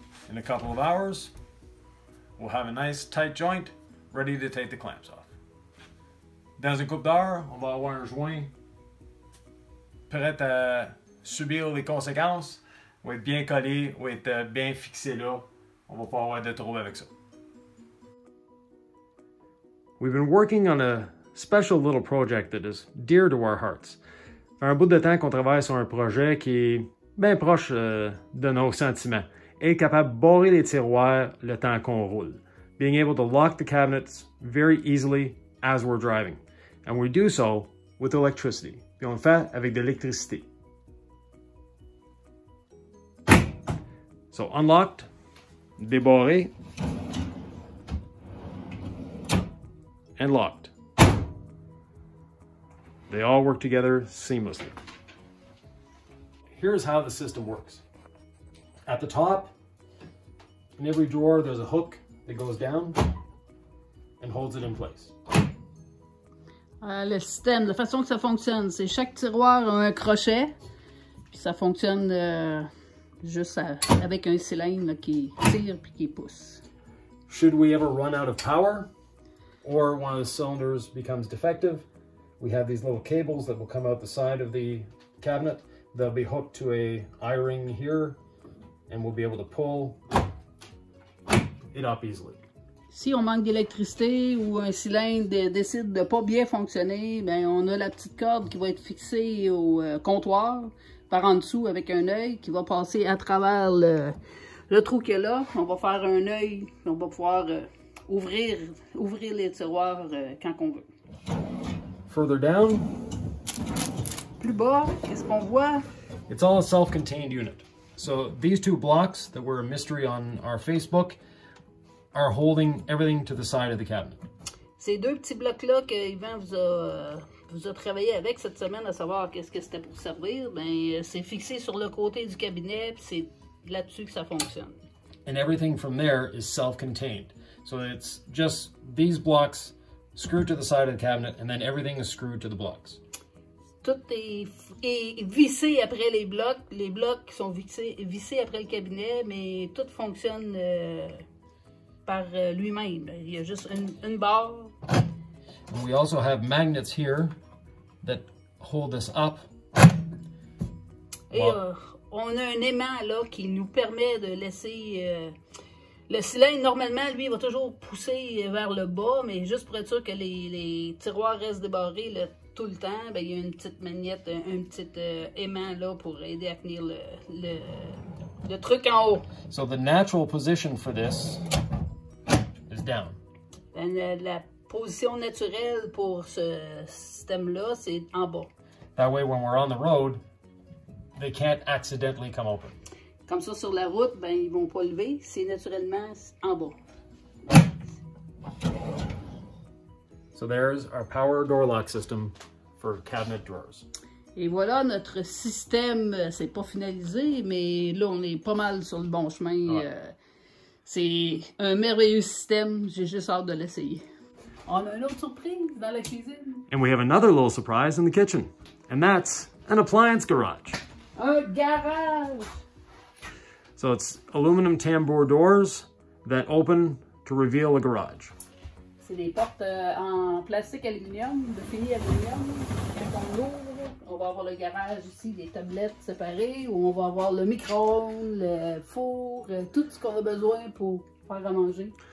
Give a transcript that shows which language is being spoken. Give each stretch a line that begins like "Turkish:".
English: In a couple of hours, we'll have a nice tight joint ready to take the clamps off.
French: Dans une couple d'heures, on va avoir un joint prêt à subir les conséquences. On va être bien collé, on va être bien fixé là. On va pas avoir de trouble avec ça.
English: We've been working on a special little project that is dear to our hearts.
French: Ça fait un bout de temps qu'on travaille sur un projet qui est bien proche de nos sentiments. Être capable de barrer les tiroirs le temps qu'on roule.
English: Being able to lock the cabinets very easily as we're driving. And we do so with electricity.
French: Puis on le fait avec de l'électricité.
English: So unlocked,
French: débarré,
English: and locked. They all work together seamlessly. Here's how the system works. At the top, in every drawer, there's a hook that goes down and holds it in place.
French: Le système, la façon que ça fonctionne, c'est chaque tiroir a un crochet, puis ça fonctionne juste avec un cylindre là, qui tire puis qui pousse.
English: Should we ever run out of power or one of the cylinders becomes defective, we have these little cables that will come out the side of the cabinet. They'll be hooked to a eye-ring here, and we'll be able to pull it up easily.
French: Si on manque d'électricité ou un cylindre décide de pas bien fonctionner, ben on a la petite corde qui va être fixée au comptoir par en dessous avec un œil qui va passer à travers le trou qu'il y a là. On va faire un œil, on va pouvoir ouvrir les tiroirs quand on veut.
English: Further down,
French: plus bas, qu'est-ce qu'on voit?
English: It's all a self-contained unit. So these two blocks that were a mystery on our Facebook are holding everything to the side of the cabinet.
French: Ces deux petits blocs-là que Yvan vous a travaillé avec cette semaine à savoir qu'est-ce que c'était pour servir, ben c'est fixé sur le côté du cabinet, puis c'est là-dessus que ça fonctionne.
English: And everything from there is self-contained. So it's just these blocks screwed to the side of the cabinet, and then everything is screwed to the blocks.
French: Tout est vissé après les blocs. Les blocs sont vissés après le cabinet, mais tout fonctionne par lui-même. Il y a juste une barre.
English: And we also have magnets here that hold this up.
French: Et on a un aimant là qui nous permet de laisser... le cylindre, normalement, lui, il va toujours pousser vers le bas, mais juste pour être sûr que les tiroirs restent débarrés tout le temps, ben, il y a une petite magnette, un petit aimant là pour aider à tenir le truc en haut.
English: So the natural position for this is down.
French: Ben, la position naturelle pour ce système-là, c'est en bas.
English: That way, when we're on the road, they can't accidentally come open.
French: Comme ça, sur la route, ben, ils vont pas lever, c'est naturellement en bas.
English: So there's our power door lock system for cabinet drawers.
French: Et voilà, notre système, c'est pas finalisé, mais là, on est pas mal sur le bon chemin. Ouais. C'est un merveilleux système, j'ai juste hâte de l'essayer. On a une autre surprise dans la cuisine.
English: And we have another little surprise in the kitchen, and that's an appliance garage.
French: Un garage!
English: So it's aluminum tambour doors that open to reveal a garage.
French: C'est des portes en plastique aluminium, de fini aluminium. Quand on ouvre, on va avoir le garage ici, des tablettes séparées, où on va avoir le micro-ondes, le four, tout ce qu'on a besoin pour faire à manger.